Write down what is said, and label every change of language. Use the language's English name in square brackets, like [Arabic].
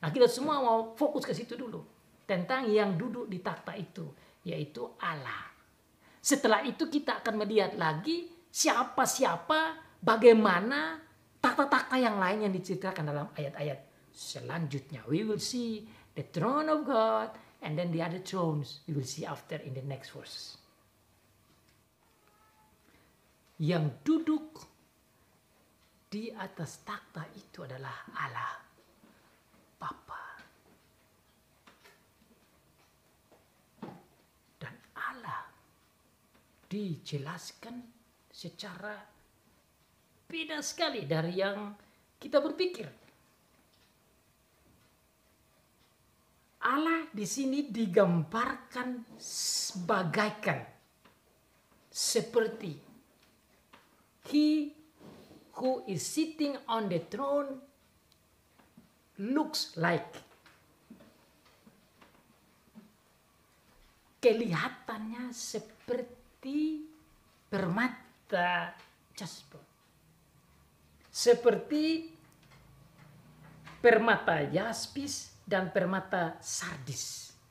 [Indonesian] Nah, kita semua mau fokus ke situ dulu. Tentang yang duduk di takhta itu, yaitu Allah. Setelah itu kita akan melihat lagi siapa-siapa, bagaimana takhta-takhta yang lain yang diceritakan dalam ayat-ayat selanjutnya. [English] We will see the throne of God and then the other thrones we will see after in the next verse. [Indonesian] Yang duduk di atas takhta itu adalah Allah Bapa. Dan Allah dijelaskan secara beda sekali dari yang kita berpikir. Allah di sini digambarkan bagaikan seperti [English] He who is sitting on the throne looks like. [Indonesian] Kelihatannya seperti permata jasper. Seperti permata yaspis dan permata sardis.